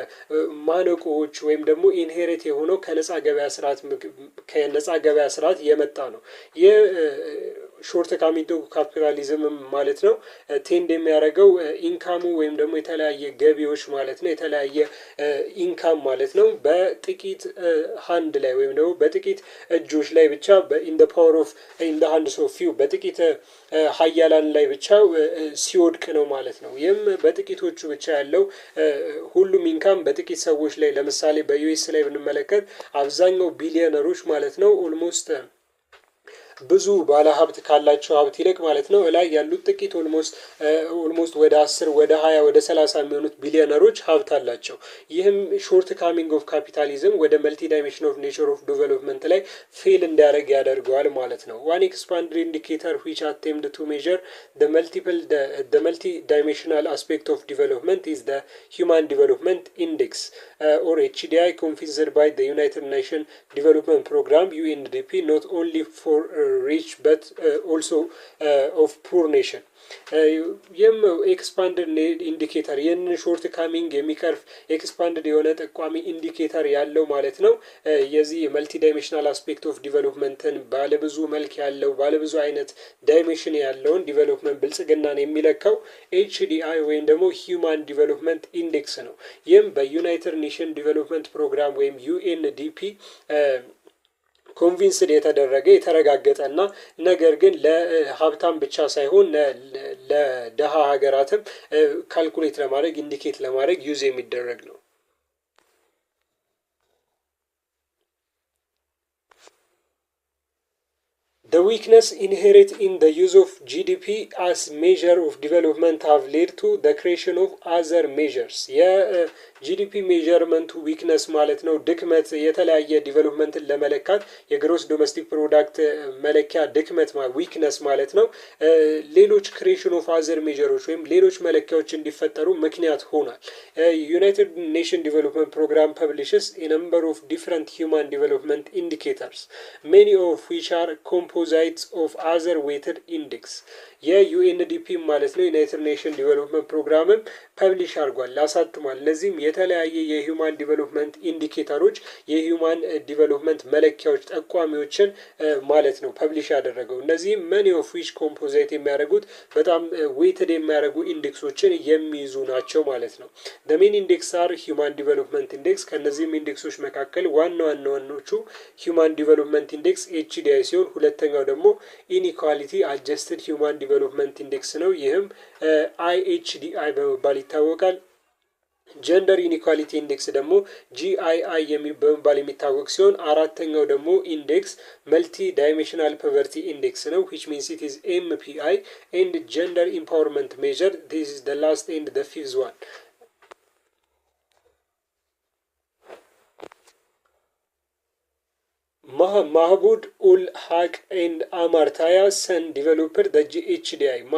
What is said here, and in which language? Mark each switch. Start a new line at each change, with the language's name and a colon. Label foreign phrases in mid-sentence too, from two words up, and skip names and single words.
Amharic: ማነቆዎች ወይም ደግሞ ኢንሄሪት የሆነው ከነፃ ገበያ ስርዓት የመጣ ነው። ይህ
English: short coming of capitalism
Amharic: ማለት ነው ቴንድ የሚያደርገው ኢንካሙ ወይም ደግሞ የተለያየ ገቢዎች ማለት ነው የተለያየ ኢንካም ማለት ነው በጥቂት ሃንድ ላይ ወይም ደግሞ በጥቂት እጆች ላይ ብቻ
English: in the power of in the hands of few
Amharic: በጥቂት ሀያላን ላይ ብቻ ሲወድቅ ነው ማለት ነው። ይህም በጥቂቶቹ ብቻ ያለው ሁሉም ኢንካም በጥቂት ሰዎች ላይ ለምሳሌ በዩኤስ ላይ ብንመለከት አብዛኛው ቢሊዮነሮች ማለት ነው ኦልሞስት ብዙ ባለ ሀብት ካላቸው ሀብት ይልቅ ማለት ነው ላይ ያሉት ጥቂት ኦልሞስት ወደ 10 ወደ 20 ወደ 30 የሚሆኑት ቢሊዮነሮች ሀብት አላቸው። ይህም
English: short coming of capitalism
Amharic: ወደ
English: multi dimension of nature of development
Amharic: ላይ ፌል እንዲያደርግ ያደርገዋል ማለት ነው።
English: one expanded indicator which attempt to measure the multi dimensional aspect of development is the human development index or HDI configured by the United Nations Development Program UNDP not only for rich but also of poor nation
Amharic: ይህም
English: expanded indicator
Amharic: ይህንን
English: short coming
Amharic: የሚቀርፍ ኤክስፓንድድ የሆነ ጠቋሚ ኢንዲኬተር ያለው ማለት ነው። የዚህ
English: multi dimensional aspect of development
Amharic: ባለብዙ መልክ ያለው ባለብዙ አይነት ዳይሜንሽን ያለውን ዲቨሎፕመንት ብልጽግናን የሚለካው HDI ወይም ደግሞ ሂውማን ዲቨሎፕመንት ኢንዴክስ ነው። ይህም በዩናይትድ ኔሽን ዲቨሎፕመንት ፕሮግራም ወይም UNDP
English: ኮንቪንስድ
Amharic: የተደረገ የተረጋገጠና ነገር ግን ለሀብታም ብቻ ሳይሆን ለደሃ ሀገራትም ካልኩሌት ለማድረግ ኢንዲኬት ለማድረግ ዩዝ የሚደረግ ነው።
English: The weakness inherent in the use of GDP as measure of development have led to the creation of other measures. GDP measurement weakness
Amharic: ማለት ነው ድክመት የተለያየ ዲቨሎፕመንትን ለመለካት
English: gross domestic product
Amharic: መለኪያ ድክመት ዊክነስ ማለት ነው ሌሎች
English: creation of other measures
Amharic: ወይም ሌሎች መለኪያዎች እንዲፈጠሩ ምክንያት ሆኗል።
English: ዩናይትድ ኔሽን ዲቨሎፕመንት ፕሮግራም ፐብሊሽስ a number of different human development indicators, many of which are composites of other weighted index.
Amharic: የዩኤንዲፒ ማለት ነው ዩናይትድ ኔሽን ዲቨሎፕመንት ፕሮግራምም ፐብሊሽ አድርጓል አሳትሟል። እነዚህም የተለያየ
English: human development indicators human development
Amharic: መለኪያዎች ጠቋሚዎችን ማለት ነው ፐብሊሽ ያደረገው። እነዚህም
English: many of which composite
Amharic: የሚያደርጉት በጣም ዌይትድ የሚያደርጉ ኢንዴክሶችን የሚይዙ ናቸው ማለት ነው።
English: the main index are human development index
Amharic: ከነዚህም ኢንዴክሶች መካከል ዋና ዋናዎቹ human development index HDI ሲሆን ሁለተኛው ደግሞ inequality adjusted human development index ነው። ይህም IHDI በመባል ይታወቃል። ጀንደር ኢኒኳሊቲ ኢንዴክስ ደግሞ GII በመባል የሚታወቅ ሲሆን አራተኛው ደግሞ ኢንዴክስ መልቲ ዳይሜንሽናል ፖቨርቲ ኢንዴክስ ነው
English: which means it is MPI and gender empowerment measure. This is the last and the fifth one. Mahmoud ul Haq and Amartaya son developed the HDI.